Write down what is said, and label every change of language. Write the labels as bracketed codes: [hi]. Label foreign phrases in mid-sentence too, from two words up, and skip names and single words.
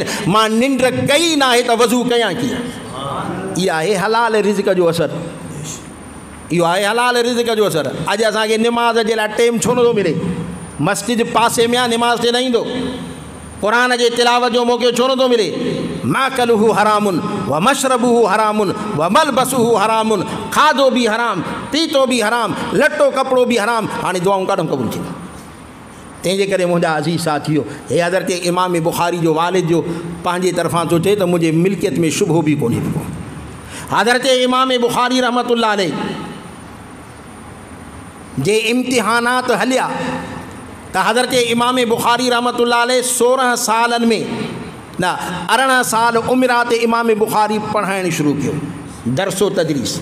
[sd] मां निंड कई न आहे त वज़ू कयां कीअं? इहा आहे हलाल रिज़्क़ जो असरु, इहो आहे हलाल रिज़्क़ जो असरु। अॼु असांखे निमाज़ जे लाइ टाइम छो नथो मिले? मस्जिद पासे में आहे, निमाज़ ते न ईंदो। क़ुरान जे तिलावत जो मौक़ो छो नथो मिले? [ar] مأكله حرام ومشربه حرام وملبسه حرام, [sd] खाधो बि हराम, पीतो बि हराम, लटो कपिड़ो बि हराम। हाणे दुआऊं काॾों क़बूल थी। तंहिंजे करे मुंहिंजा अज़ीज़ साथियो, हे हज़रत इमाम बुख़ारी जो वालिद जो पंहिंजे तरफ़ां थो चए त मुंहिंजे मिल्कियत में शुबहो बि कोन्हे को। हज़रत इमाम बुख़ारी [ar] رحمة الله عليه [sd] जे इम्तिहानात हलिया त हज़रत इमाम बुख़ारी [ar] رحمة الله عليه [sd] 16 सालनि में न 18 साल उमिरि ते इमाम बुखारी पढ़ाइणु शुरू कयो, दरसो तदरीस।